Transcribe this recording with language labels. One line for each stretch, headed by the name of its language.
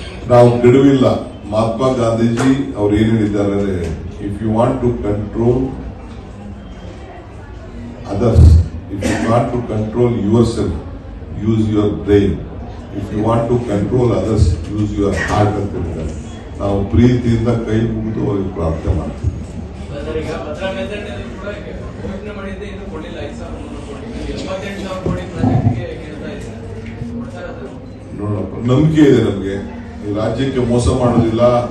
Kannada: ನಾವು ಬಿಡುವಿಲ್ಲ. ಮಹಾತ್ಮ ಗಾಂಧೀಜಿ ಅವ್ರು ಏನ್ ಹೇಳಿದ್ದಾರೆ,
English: If you want to control others, if you want to control yourself, use your brain. If you want to control others, use your heart
Kannada: ಅಂತ ಹೇಳಿದ್ದಾರೆ. ನಾವು ಪ್ರೀತಿಯಿಂದ ಕೈ ಮುಗಿದು ಅವರಿಗೆ ಪ್ರಾರ್ಥನೆ ಮಾಡ್ತೀವಿ. ಈಗ ಭದ್ರಾ ಮೇಲ್ದಂಡೆಯಲ್ಲಿ ಕೂಡ ಘೋಷಣೆ ಮಾಡಿದ್ದೆ ಇನ್ನು ಕೊಡಲಿಲ್ಲ 5,300 ಕೋಟಿ 88,000 ಕೋಟಿ ಪ್ರಾಜೆಕ್ಟ್ಗೆ ಕೇಳ್ತಾ ಇದ್ದಾರೆ. ನೋಡಪ್ಪ, ನಂಬಿಕೆ ಇದೆ ನಮಗೆ. ಈ ರಾಜ್ಯಕ್ಕೆ ಮೋಸ ಮಾಡೋದಿಲ್ಲ.